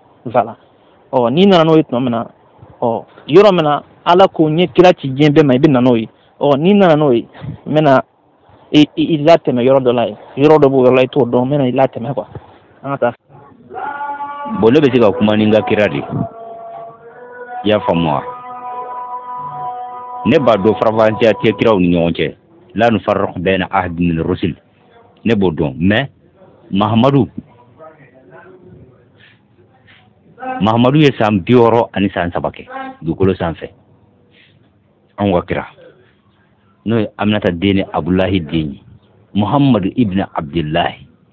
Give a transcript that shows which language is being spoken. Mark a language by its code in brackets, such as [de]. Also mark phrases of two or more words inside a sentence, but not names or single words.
[bm] voilà ni nana n'o ye tuma min na yɔrɔ min na ala k'o ɲɛ kira ci diɲɛ bɛɛ ma i bɛ na n'o ye ni nana n'o ye n bɛna i latɛmɛ yɔrɔ dɔ la ye yɔrɔ dɔ b'o yɔrɔ la i t'o dɔn n bɛna i latɛmɛ quoi an ka taa. bon ne bɛ se ka kuma ni n ka kira de i y'a faamu wa ne b'a dɔn farafansiya tɛ kiraw ni ɲɔgɔn cɛ la [ar] نفرق بين أحد من رسل [bm] ne b'o dɔn mais mahamadu ye san 63 kɛ dugukolo sanfɛ anw ka kira n'o ye aminata den ni abdulahi den ye muhamadu ibn abdullahi.